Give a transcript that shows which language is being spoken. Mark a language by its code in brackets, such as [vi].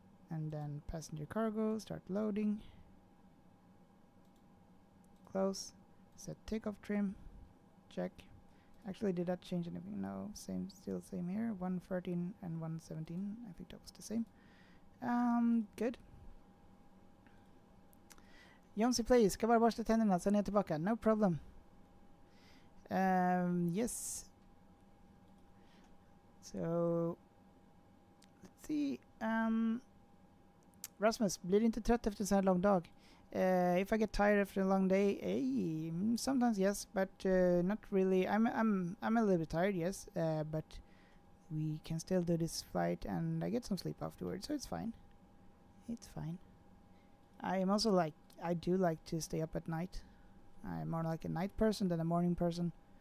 [en] And then passenger cargo, start loading. Close. Set takeoff trim, check. Actually, did that change anything? No, same, still same here. 113 and 117. I think that was the same. Good. Jonsi plays. [sv] Ska bara borsta tänderna, sen är jag tillbaka. [en] No problem. Yes. So, let's see. [sv] Rasmus, blir du inte trött efter en sån här lång dag? [en] If I get tired after a long day, sometimes yes, but not really. I'm a little bit tired, yes, but we can still do this flight, and I get some sleep afterwards, so it's fine. It's fine. I am also I do like to stay up at night. I'm more like a night person than a morning person.